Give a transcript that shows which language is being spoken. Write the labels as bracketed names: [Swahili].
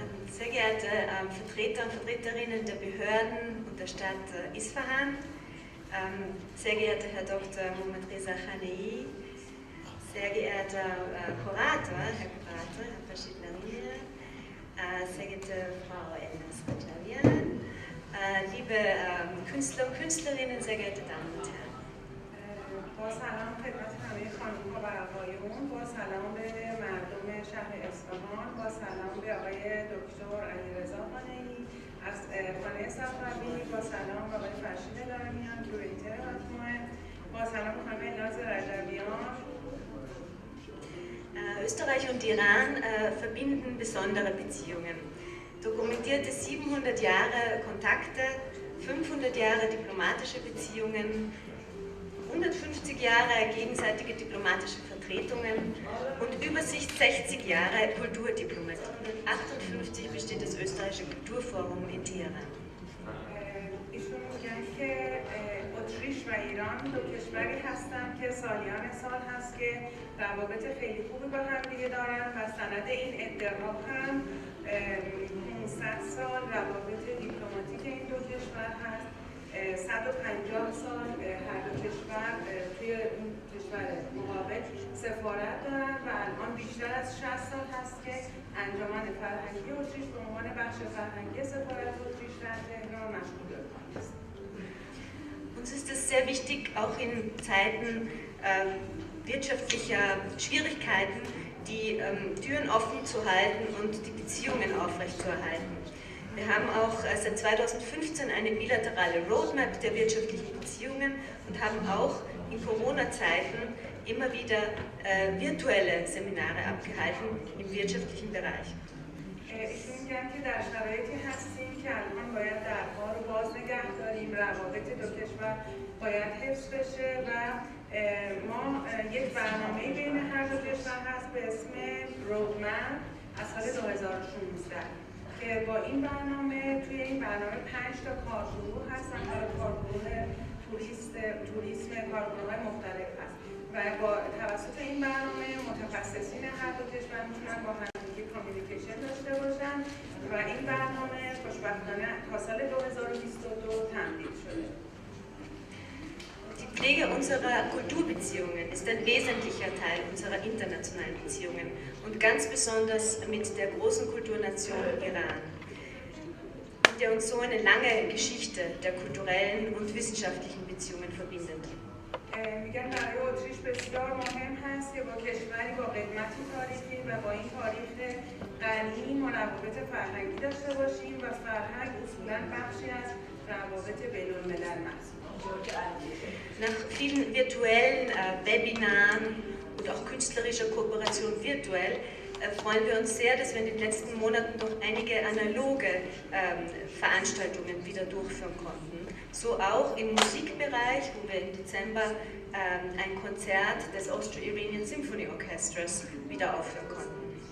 [German] Sehr geehrte Vertreter und Vertreterinnen der Behörden und der Stadt Isfahan, sehr geehrter Herr Dr. Mohammad Reza Khanei, sehr geehrter Kurator, Herr Farshid Larimia, sehr geehrte Frau Enes-Rajavian, liebe Künstler und Künstlerinnen, sehr geehrte Damen und Herren. [Persian] با سلام خدمت همه خانم‌ها و آقایون، با سلام به مردم شهر اصفهان، با سلام به آقای دکتر علیرضا خانه‌ای از خانه صفوی، با سلام به آقای فرشید لاریمیان کیوریتر مجموعه، با سلام به خانم ناز رجبیان. [German] Österreich und Iran verbinden besondere Beziehungen. Dokumentierte 700 Jahre Kontakte, 500 Jahre diplomatische Beziehungen, 150 Jahre gegenseitige diplomatische Vertretungen und Übersicht 60 Jahre Kulturdiplomatie. 1958 besteht das österreichische Kulturforum in Teheran. [Persian] ایشون میگن که اتریش و ایران دو کشوری هستند که سالیان سال هست که روابط خیلی خوبی با هم دیگه دارن و سند این ادعا هم 500 سال روابط دیپلماتیک این دو کشور هست. 150 سال هر دو کشور توی کشور مقابل سفارت دارن و الان بیشتر از 60 سال هست که انجمن فرهنگی اتریش به عنوان بخش فرهنگی سفارت اتریش در تهران مشغول است. [German] Uns ist es sehr wichtig, auch in Zeiten wirtschaftlicher Schwierigkeiten, die Türen offen zu halten und die Beziehungen aufrechtzuerhalten. Wir haben auch seit 2015 eine bilaterale Roadmap der wirtschaftlichen Beziehungen und haben auch in Corona-Zeiten immer wieder virtuelle Seminare abgehalten im wirtschaftlichen Bereich. [Persian] ایشون میگن که در شرایطی هستیم که الان باید درها رو باز نگه داریم، روابط دو کشور باید حفظ بشه و ما یک برنامه بین هر دو کشور هست به اسم رودمپ از سال 2016 که با این برنامه توی این برنامه 5 تا کارگروه هستن، کارگروه توریسم، کارگروه‌های مختلف هست و با توسط این برنامه متخصصین هر دو کشور میتونن با همدیگه کامیونیکیشن داشته باشن و این برنامه خوشبختانه تا سال 2022 تمدید شده. [German] Die Pflege unserer Kulturbeziehungen ist ein wesentlicher Teil unserer internationalen Beziehungen und ganz besonders mit der großen Kulturnation Iran, mit der uns so eine lange Geschichte der kulturellen und wissenschaftlichen Beziehungen verbindet. [Persian] میگن برای اتریش بسیار مهم هست که با کشوری با قدمتی تاریخی و با این تاریخ غنی روابط فرهنگی داشته باشیم و فرهنگ اصولاً بخشی از روابط بین‌الملل محسوب. [German] Nach vielen virtuellen Webinaren und auch künstlerischer Kooperation virtuell freuen wir uns sehr, dass wir in den letzten Monaten noch einige analoge Veranstaltungen wieder durchführen konnten. So auch im Musikbereich, wo wir im Dezember ein Konzert des Austro-Iranian Symphony Orchestras wieder aufführen konnten.